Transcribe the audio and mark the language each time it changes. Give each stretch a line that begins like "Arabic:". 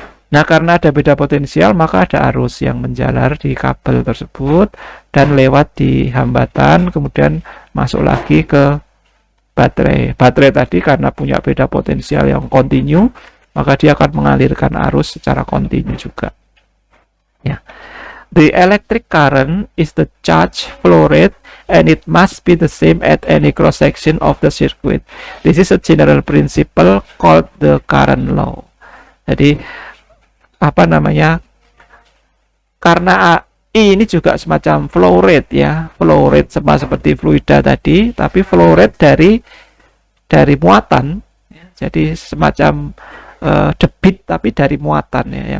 Indonesian: Nah, karena ada beda potensial, maka ada arus yang menjalar di kabel tersebut dan lewat di hambatan, kemudian masuk lagi ke baterai. Baterai tadi karena punya beda potensial yang kontinu, maka dia akan mengalirkan arus secara kontinu juga. Ya.
English: The electric current is the charge flow rate and it must be the same at any cross section of the circuit. This is a general principle called the current law.
Indonesian: Jadi apa namanya, karena I ini juga semacam flow rate ya, flow rate sama seperti fluida tadi, tapi flow rate dari muatan ya. Jadi semacam debit tapi dari muatan ya.